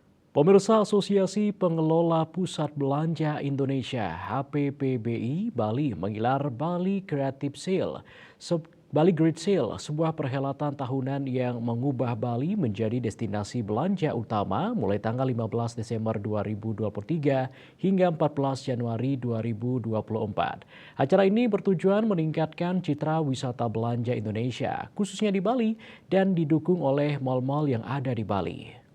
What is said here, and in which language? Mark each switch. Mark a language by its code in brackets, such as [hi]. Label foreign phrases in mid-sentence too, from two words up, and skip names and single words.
[id] Pemirsa Asosiasi Pengelola Pusat Belanja Indonesia (HPPBI) Bali menggelar Bali Creative Sale. Bali Great Sale, sebuah perhelatan tahunan yang mengubah Bali menjadi destinasi belanja utama mulai tanggal 15 Desember 2023 hingga 14 Januari 2024. Acara ini bertujuan meningkatkan citra wisata belanja Indonesia, khususnya di Bali, dan didukung oleh mal-mal yang ada di Bali.